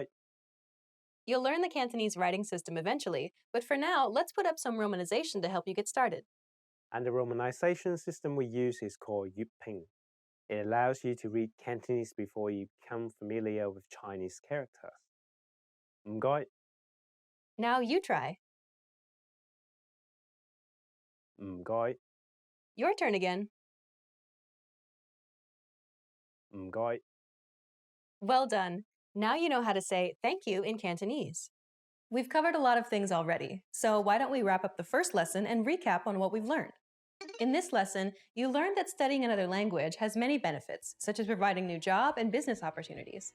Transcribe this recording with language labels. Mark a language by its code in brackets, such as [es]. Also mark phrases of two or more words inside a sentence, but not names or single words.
[en] You'll learn the Cantonese writing system eventually, but for now, let's put up some romanization to help you get started. And the romanization system we use is called Jyutping. It allows you to read Cantonese before you become familiar with Chinese characters. [yue] 唔該. [en] Now you try. [yue] 唔該. [en] Your turn again. [yue] 唔該. [en] Well done. Now you know how to say thank you in Cantonese. We've covered a lot of things already, so why don't we wrap up the first lesson and recap on what we've learned? In this lesson, you learned that studying another language has many benefits, such as providing new job and business opportunities.